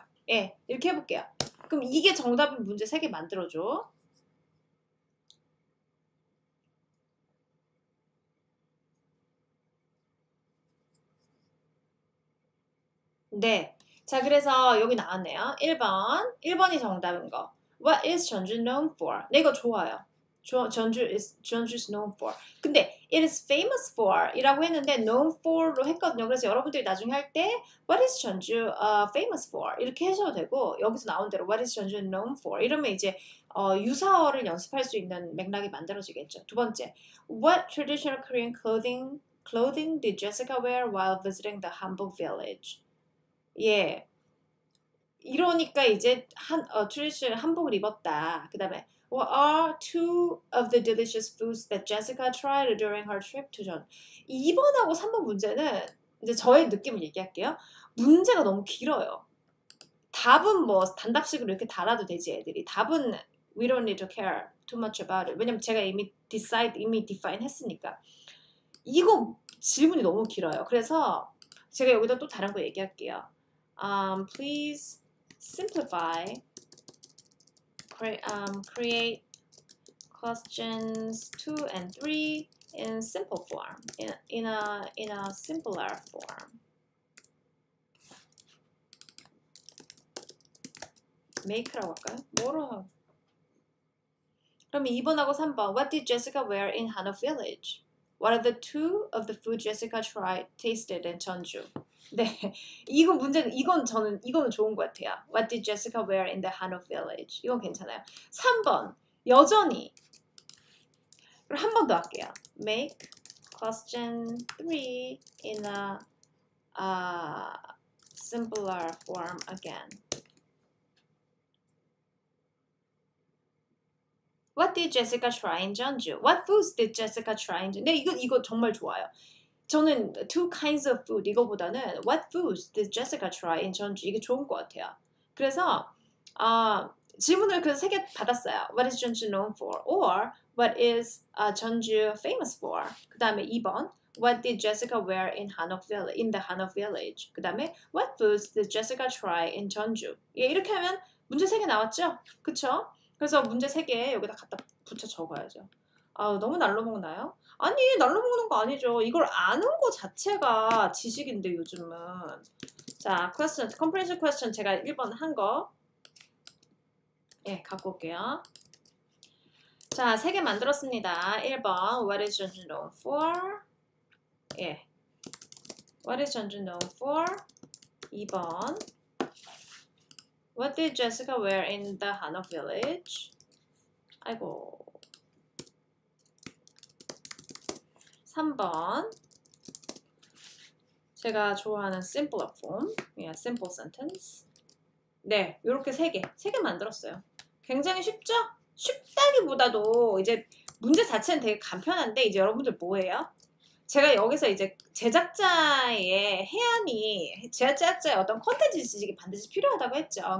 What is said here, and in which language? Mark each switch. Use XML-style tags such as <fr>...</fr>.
<ko>예, 이렇게 해볼게요. 그럼 이게 정답인 문제 3개 만들어줘. 네. 자, 그래서 여기 나왔네요. 1번이 정답인 거.</ko> <en>What is 전주 known for?</en> <ko>네, 이거 좋아요. 전주's known for. 근데</ko> <en>it is famous for</en> <ko>이라고 했는데 known for로 했거든요. 그래서 여러분들이 나중에 할 때</ko> <en>what is 전주 famous for</en> <ko>이렇게 하셔도 되고 여기서 나온 대로</ko> <en>what is 전주 known for</en> <ko>이러면 이제 유사어를 연습할 수 있는 맥락이 만들어지겠죠. 두 번째,</ko> <en>what traditional Korean clothing did Jessica wear while visiting the Hanbok village?</en> <ko>예. 이러니까 이제 traditional 한복을 입었다. 그 다음에</ko> <en>What are 2 of the delicious foods that Jessica tried during her trip to 전?</en> <ko>2번하고 3번 문제는 이제 저의 느낌을 얘기할게요. 문제가 너무 길어요. 답은 뭐 단답식으로 이렇게 달아도 되지 애들이. 답은</ko> <en>we don't need to care too much about it.</en> <ko>왜냐면 제가 이미 define 했으니까. 이거 질문이 너무 길어요. 그래서 제가 여기다 또 다른 거 얘기할게요.</ko> <en>Please simplify. Create questions 2 and 3 in simple form, in a simpler form.</en> <ko>Make라고 할까요? 뭐로? 그러면 2번하고 3번.</ko> <en>What did Jessica wear in Hanok village? What are the 2 of the food Jessica tasted in 전주?</en> <ko>네, 이거는 좋은 것 같아요.</ko> <en>What did Jessica wear in the Hanok village?</en> <ko>이건 괜찮아요. 3번, 여전히 그럼 한 번 더 할게요.</ko> <en>Make question 3 in a simpler form again. What did Jessica try in Jeonju? What foods did Jessica try in Jeonju?</en> <ko>네, 이거 정말 좋아요. 저는</ko> <en>two kinds of food</en> <ko>이거보다는</ko> <en>what foods did Jessica try in Jeonju?</en> <ko>이게 좋은 것 같아요. 그래서 질문을 그래서 3개 받았어요.</ko> <en>What is Jeonju known for? Or what is Jeonju famous for?</en> <ko>그 다음에 2번</ko> <en>What did Jessica wear in the Hanok Village?</en> <ko>그 다음에</ko> <en>What foods did Jessica try in Jeonju?</en> <ko>예, 이렇게 하면 문제 3개 나왔죠? 그쵸? 그래서 문제 3개 여기다 갖다 붙여 적어야죠. 너무 날로 먹나요? 아니, 날로 먹는 거 아니죠. 이걸 아는 거 자체가 지식인데 요즘은. 자, question, comprehension question 제가 1번 한 거. 예, 갖고 올게요. 자, 3개 만들었습니다. 1번,</ko> <en>what is Jeonju known for?</en> <ko>예.</ko> <en>What is Jeonju known for?</en> <ko>2번,</ko> <en>what did Jessica wear in the Hanok Village?</en> <ko>아이고. 3번, 제가 좋아하는</ko> <en>simpler form, simple sentence.</en> <ko>네, 이렇게 3개 만들었어요. 굉장히 쉽죠? 쉽다기보다도 이제 문제 자체는 되게 간편한데 이제 여러분들 뭐예요? 제가 여기서 이제 제작자의 제작자의 어떤 컨텐츠 지식이 반드시 필요하다고 했죠.</ko>